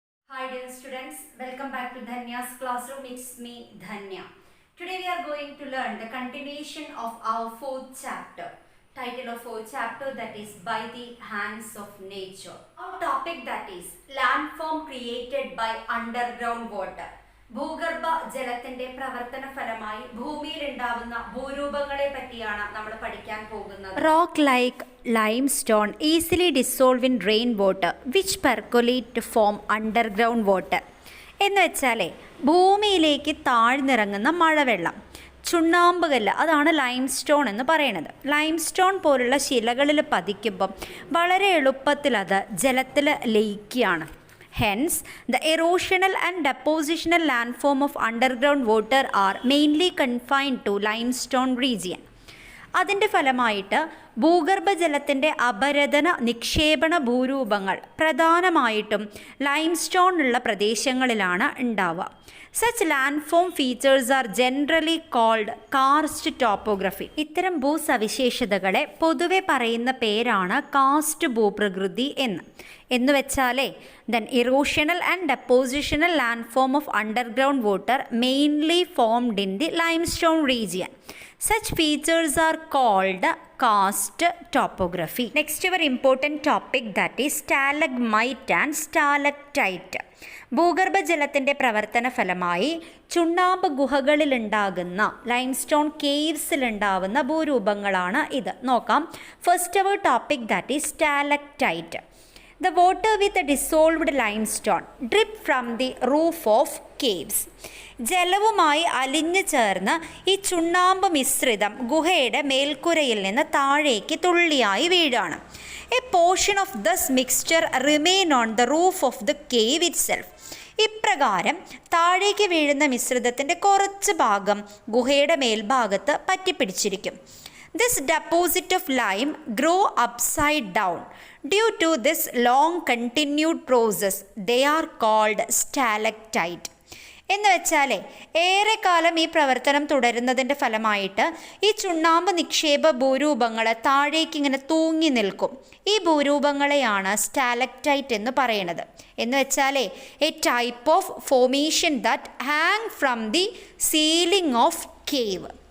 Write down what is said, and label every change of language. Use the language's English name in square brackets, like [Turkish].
[English] Hi dear students, welcome back to Dhanya's classroom. It's me Dhanya. Today we are going to learn the continuation of our fourth chapter. Title of fourth chapter, that is By the Hands of Nature. Our topic, that is landform created by underground water. [Malayalam] ഭൂഗർഭ ജലത്തിന്റെ പ്രവർത്തന ഫലമായി ഭൂമിയിൽ ഉണ്ടാവുന്ന ഭൂരൂപങ്ങളെ പറ്റിയാണ് നമ്മൾ പഠിക്കാൻ പോകുന്നത്. [English] Rock like limestone easily dissolve in rain water which percolate to form underground water. [Malayalam] എന്ന് വെച്ചാലേ ഭൂമിയിലേക്ക് താഴ്ന്നിറങ്ങുന്ന മഴവെള്ളം, ചുണ്ണാമ്പുകല്ല്, അതാണ് ലൈംസ്റ്റോൺ എന്ന് പറയുന്നത്. ലൈംസ്റ്റോൺ പോലുള്ള ശിലകളിൽ പതിക്കുമ്പം വളരെ എളുപ്പത്തിൽ അത് ജലത്തിൽ ലയിക്കുകയാണ്. [English] Hence, the erosional and depositional landform of underground water are mainly confined to limestone region. [Malayalam] അതിൻ്റെ ഫലമായിട്ട് ഭൂഗർഭജലത്തിൻ്റെ അപരദന നിക്ഷേപണ ഭൂരൂപങ്ങൾ പ്രധാനമായിട്ടും ലൈംസ്റ്റോണുള്ള പ്രദേശങ്ങളിലാണ് ഉണ്ടാവുക. [English] Such landform features are generally called karst topography. [Malayalam] ഇത്തരം ഭൂസവിശേഷതകളെ പൊതുവെ പറയുന്ന പേരാണ് കാസ്റ്റ് ഭൂപ്രകൃതി എന്ന് വെച്ചാലേ [English] Then erosional and depositional landform of underground water mainly formed in the limestone region. Such features are called karst topography. Next, our important topic, that is stalagmite and stalactite. [Malayalam] ഭൂഗർഭജലത്തിൻ്റെ പ്രവർത്തന ഫലമായി ചുണ്ണാമ്പ് ഗുഹകളിലുണ്ടാകുന്ന ലൈംസ്റ്റോൺ കേവ്സിലുണ്ടാവുന്ന ഭൂരൂപങ്ങളാണ് ഇത്. നോക്കാം. [English] First our topic, that is stalactite. The water with a dissolved limestone drip from the roof of caves. [Malayalam] ജലവുമായി അലിഞ്ഞു ചേർന്ന് ഈ ചുണ്ണാമ്പ് മിശ്രിതം ഗുഹയുടെ മേൽക്കുരയിൽ നിന്ന് താഴേക്ക് തുള്ളിയായി വീഴാണ്. [English] A portion of this mixture remain on the roof of the cave itself. [Malayalam] ഇപ്രകാരം താഴേക്ക് വീഴുന്ന മിശ്രിതത്തിൻ്റെ കുറച്ച് ഭാഗം ഗുഹയുടെ മേൽഭാഗത്ത് പറ്റിപ്പിടിച്ചിരിക്കും. [English] This deposit of lime grow upside down. Due to this long continued process, they are called stalactite. [Malayalam] എന്ന് വെച്ചാലേ ഏറെക്കാലം ഈ പ്രവർത്തനം തുടരുന്നതിൻ്റെ ഫലമായിട്ട് ഈ ചുണ്ണാമ്പ് നിക്ഷേപ ഭൂരൂപങ്ങൾ താഴേക്ക് ഇങ്ങനെ തൂങ്ങി നിൽക്കും. ഈ ഭൂരൂപങ്ങളെയാണ് സ്റ്റാലക്ടൈറ്റ് എന്ന് പറയുന്നത്. എന്ന് വെച്ചാലേ [English] A type of formation that hang from the ceiling of cave.